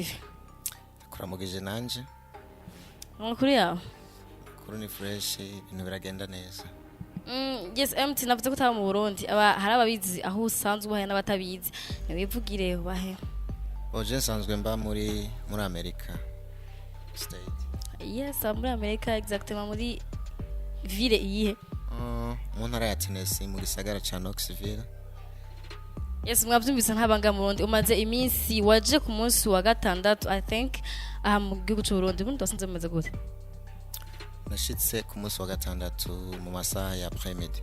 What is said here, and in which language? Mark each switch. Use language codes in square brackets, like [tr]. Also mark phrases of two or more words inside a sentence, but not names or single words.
[rn] Kuramugije nanje. Amakuru yawe? Kuri ni fresh, ibintu biragenda neza. Yes, MT navuze ko utaba mu Burundi. Hari ababizi aho usanzwe ubahe n'abatabizi. Nibivugire bahe. Oje nsanzwe mba muri America state. Yes, muri America, exactement muri ville iyihe? Mu ntara ya Tennessee mu gisagara ca Knoxville. Yes, mwavyumvise ntabanga mu Burundi. Umaze iminsi waje ku munsi wa gatandatu, [en] I think, [rn] aha mu gihugu cy'u Burundi. Ubundi wasanze bimeze gute? Nashitse ku munsi wa gatandatu mu masaha ya après-midi.